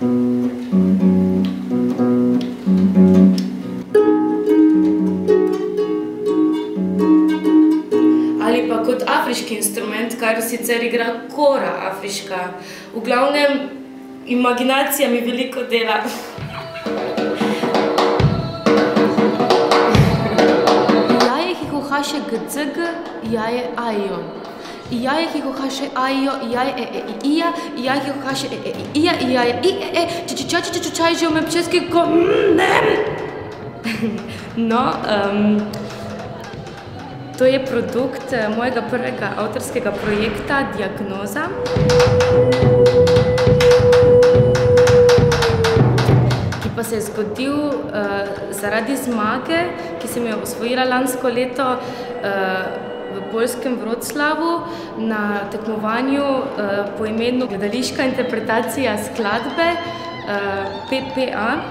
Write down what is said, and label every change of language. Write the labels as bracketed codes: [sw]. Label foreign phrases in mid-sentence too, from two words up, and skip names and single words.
[sl] Ali pa kot afriški instrument, kar sicer igra kora afriška. V glavnem, imaginacija mi veliko dela. Jaje hihohaše gcg, jaje ajo. Jaje hihohaše ajo, jaje ija, jaje hihohaše ija, jaje i čičičaj že ume pčeski ko No, to je produkt mojega prvega avtorskega projekta Diagnoza. Ki pa se je zgodil zaradi zmage, ki sem jo osvojila lansko leto v poljskem Wroclawu na tekmovanju po imenu Gledališka interpretacija skladbe PPA.